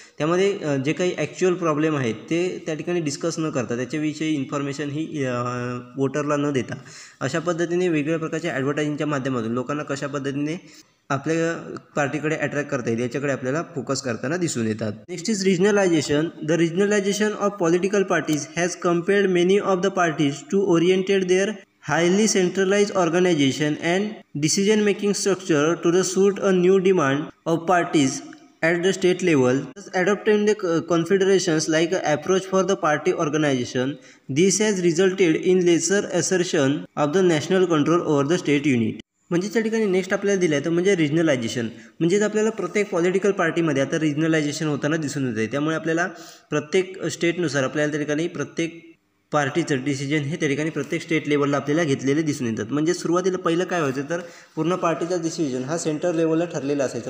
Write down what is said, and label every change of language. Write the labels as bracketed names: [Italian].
[Marathi] त्यामध्ये जे काही ॲक्च्युअल प्रॉब्लेम आहेत ते त्या ठिकाणी डिस्कस न करता त्याच्याविषयी इन्फॉर्मेशन ही वोटरला न देता अशा पद्धतीने वेगवेगळ्या प्रकारच्या ॲडव्हर्टायझिंगच्या माध्यमातून लोकांना कशा पद्धतीने आपल्या पार्टीकडे अट्रॅक्ट करता येईल याच्याकडे आपल्याला फोकस करताना दिसून येतात. [English] Next is regionalization. The regionalization of political parties has compelled many of the parties to oriented their highly centralized organization and decision making structure to suit a new demand of parties at the state level. Thus adopting the confederations like an approach for the party organization, this has resulted in lesser assertion of the national control over the state unit. [Marathi] म्हणजे त्या ठिकाणी next आपल्याला दिलं आहे तर म्हणजे रिजनलायझेशन. म्हणजेच आपल्याला प्रत्येक पॉलिटिकल पार्टीमध्ये आता रिजनलायझेशन होताना दिसून येते. त्यामुळे आपल्याला प्रत्येक स्टेटनुसार आपल्याला त्या ठिकाणी प्रत्येक पार्टीचं डिसिजन हे त्या ठिकाणी प्रत्येक स्टेट लेवलला आपल्याला घेतलेले दिसून येतात. म्हणजे सुरुवातीला पहिलं काय व्हायचं तर पूर्ण पार्टीचा डिसिजन हा सेंटर लेवलला ठरलेला असायचा.